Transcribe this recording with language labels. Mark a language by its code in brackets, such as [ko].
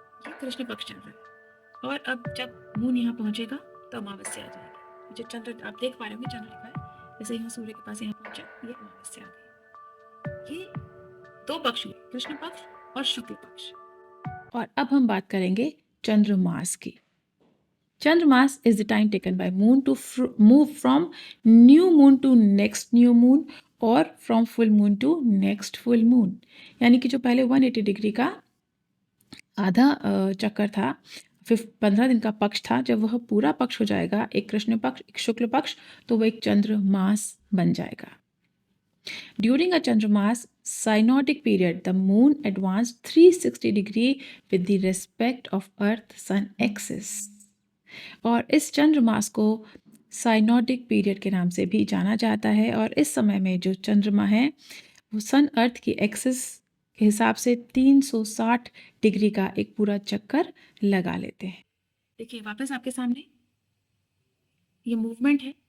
[hi] ये कृष्ण पक्ष चल रहा है और अब जब मून यहाँ पहुंचेगा तो अमावस्या आ जाएगी। जो चंद्र आप देख पा रहे होंगे, चंद्र लिखा है, जैसे यहाँ सूर्य के पास यहाँ पहुंचा, ये अमावस्या आ गई। ये 2 पक्ष हुए, कृष्ण पक्ष और शुक्ल पक्ष। और अब हम बात करेंगे चंद्रमास की। [en] Chandramas is the time taken by moon to move from new moon to next new moon और from full moon to next full moon। [hi] यानी कि जो पहले 180 डिग्री का आधा चक्कर था, फिर 15 दिन का पक्ष था, जब वह पूरा पक्ष हो जाएगा, एक कृष्ण पक्ष, एक शुक्ल पक्ष, तो वह एक चंद्रमास बन जाएगा। [en] During a Chandramas synodic period, the moon advanced 360 degree with the respect of Earth-Sun axis। [hi] और इस चंद्रमास को साइनोडिक पीरियड के नाम से भी जाना जाता है। और इस समय में जो चंद्रमा है वो सन अर्थ की एक्सिस के हिसाब से 360 डिग्री का एक पूरा चक्कर लगा लेते हैं। देखिए वापस आपके सामने ये मूवमेंट है।